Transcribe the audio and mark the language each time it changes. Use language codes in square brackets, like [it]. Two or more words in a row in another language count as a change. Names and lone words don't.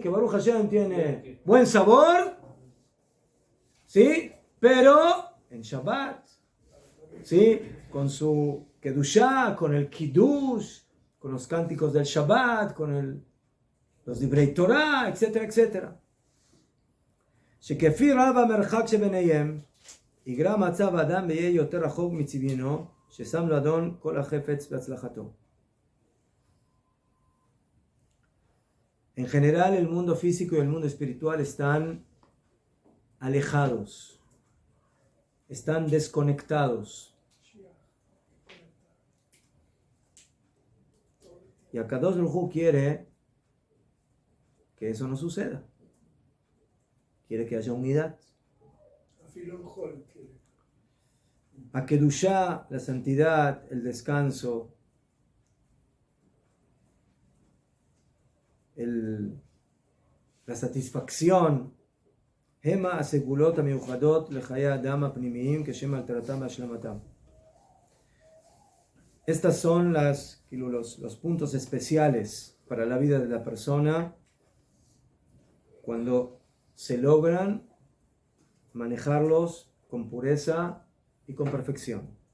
[es] Que [he] ברוך השם [es] tiene buen sabor, ¿sí? Pero en Shabbat, ¿sí? Con su Kedushá, con el Kiddush, con los cánticos del Shabbat, con los [he] דברי תורה, [es] etcétera, etcétera. [he] שכפי רב המרחק שביניהם, יגרע מצב האדם ויהיה יותר רחוק מצביונו, ששם לאדון כל החפץ בהצלחתו. [es] En general, el mundo físico y el mundo espiritual están alejados, están desconectados. Y [he] הקדוש ברוך הוא [es] quiere que eso no suceda. Quiere que haya unidad. A Kedushá, la santidad, el descanso, la satisfacción. [he] המה הסגולות המיוחדות לחיי האדם הפנימיים כשהם על טהרתם ושלמותם. [es] Estas son los puntos especiales para la vida de la persona cuando se logran manejarlos con pureza y con perfección.